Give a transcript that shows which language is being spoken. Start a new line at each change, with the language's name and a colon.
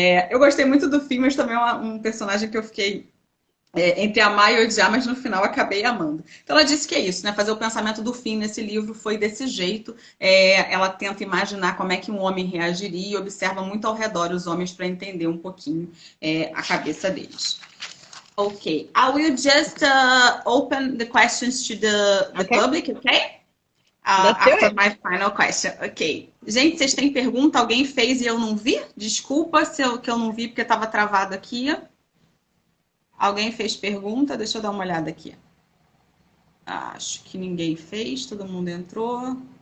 Portuguese: Eu gostei muito do fim, mas também é um personagem que eu fiquei entre amar e odiar, mas no final acabei amando. Então ela disse que é isso, né? Fazer o pensamento do fim nesse livro foi desse jeito. Ela tenta imaginar como é que um homem reagiria e observa muito ao redor os homens para entender um pouquinho a cabeça deles.
English: Okay, I will just open the questions to the public, okay? After my final question. Ok.
Portuguese: Gente, vocês têm pergunta? Alguém fez e eu não vi? Desculpa que eu não vi porque estava travado aqui. Alguém fez pergunta? Deixa eu dar uma olhada aqui. Acho que ninguém fez, todo mundo entrou.